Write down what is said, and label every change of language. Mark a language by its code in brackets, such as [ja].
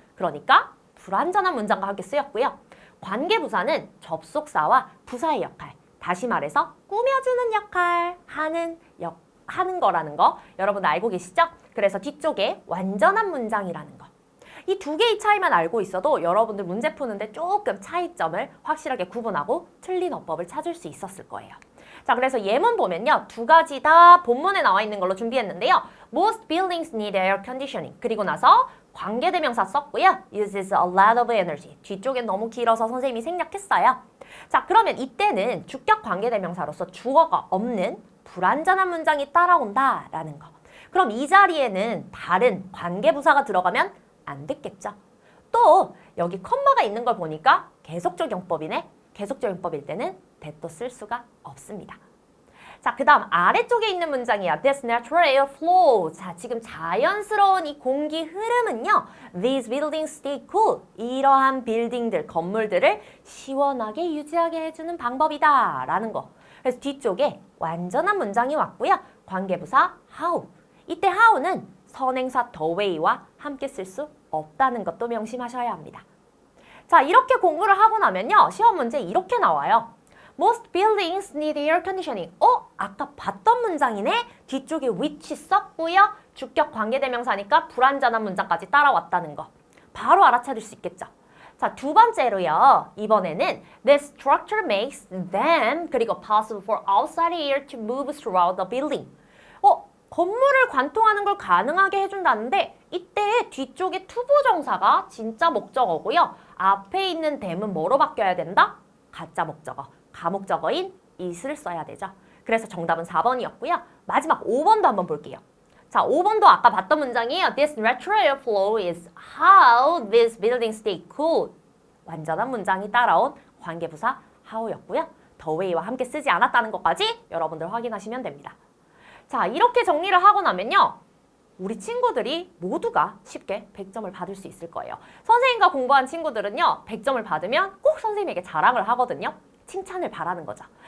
[ko] 그러니까 불완전한 문장과 함께 쓰였고요. 관계부사는 접속사와 부사의 역할, 다시 말해서 꾸며주는 역할, 하는 거라는 거 여러분 알고 계시죠? 그래서 뒤쪽에 완전한 문장이라는 거. 이 두 개의 차이만 알고 있어도 여러분들 문제 푸는데 조금 차이점을 확실하게 구분하고 틀린 어법을 찾을 수 있었을 거예요. 자, 그래서 예문 보면요. 두 가지 다 본문에 나와 있는 걸로 준비했는데요. [en] Most buildings need air conditioning. [ko] 그리고 나서 관계대명사 썼고요. [en] Uses a lot of energy. [ko] 뒤쪽엔 너무 길어서 선생님이 생략했어요. 자, 그러면 이때는 주격 관계대명사로서 주어가 없는 불완전한 문장이 따라온다라는 거. 그럼 이 자리에는 다른 관계부사가 들어가면 안 됐겠죠. 또 여기 컴마가 있는 걸 보니까 계속적 용법이네. 계속적 용법일 때는 that도 쓸 수가 없습니다. 자, 그 다음 아래쪽에 있는 문장이야. [en] This natural air flow. [ko] 자, 지금 자연스러운 이 공기 흐름은요. [en] These buildings stay cool. [ko] 이러한 빌딩들, 건물들을 시원하게 유지하게 해주는 방법이다. 라는 거. 그래서 뒤쪽에 완전한 문장이 왔고요. 관계부사 how. 이때 how는 선행사 the way와 함께 쓸 수 없다는 것도 명심하셔야 합니다. 자, 이렇게 공부를 하고 나면요. 시험 문제 이렇게 나와요. [en] Most buildings need air conditioning. [ko] 아까 봤던 문장이네? 뒤쪽에 which 썼고요. 주격 관계대명사니까 불완전한 문장까지 따라왔다는 거. 바로 알아차릴 수 있겠죠. 자, 두 번째로요. 이번에는 [en] This structure makes them [ko] 그리고 [en] possible for outside air to move throughout the building. [ko] 건물을 관통하는 걸 가능하게 해준다는데 이때 뒤쪽에 투부정사가 진짜 목적어고요. 앞에 있는 them은 뭐로 바뀌어야 된다? 가짜 목적어, 가목적어인 it을 써야 되죠. 그래서 정답은 4번이었고요. 마지막 5번도 한번 볼게요. 자, 5번도 아까 봤던 문장이에요. [en] This natural air flow is how these buildings stay cool. [ko] 완전한 문장이 따라온 관계부사 how였고요. the way와 함께 쓰지 않았다는 것까지 여러분들 확인하시면 됩니다. 자, 이렇게 정리를 하고 나면요. 우리 친구들이 모두가 쉽게 100점을 받을 수 있을 거예요. 선생님과 공부한 친구들은요. 100점을 받으면 꼭 선생님에게 자랑을 하거든요. 칭찬을 바라는 거죠.